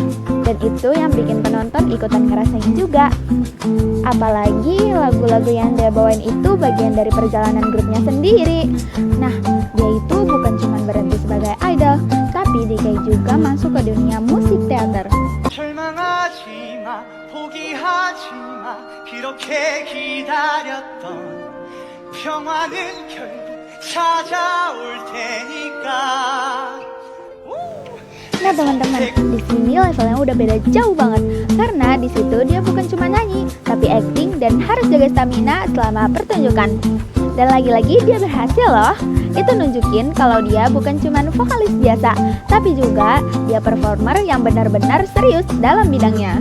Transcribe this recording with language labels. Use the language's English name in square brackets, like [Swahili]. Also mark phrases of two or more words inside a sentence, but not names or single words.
[Indonesian] Dan itu yang bikin penonton ikutan ngerasain juga. Apalagi lagu-lagu yang dia bawain itu bagian dari perjalanan grupnya sendiri. Nah, dia itu bukan cuma berhenti sebagai idol, tapi DK juga masuk ke dunia musik teater. [Korean] 절망하지 마, 포기하지 마, 그렇게 기다렸던 평화는 결국 찾아올 테니까. [Indonesian] Nah teman-teman, di sini levelnya udah beda jauh banget karena di situ dia bukan cuma nyanyi, tapi acting dan harus jaga stamina selama pertunjukan. Dan lagi-lagi dia berhasil loh. Itu nunjukin kalau dia bukan cuma vokalis biasa, tapi juga dia performer yang benar-benar serius dalam bidangnya.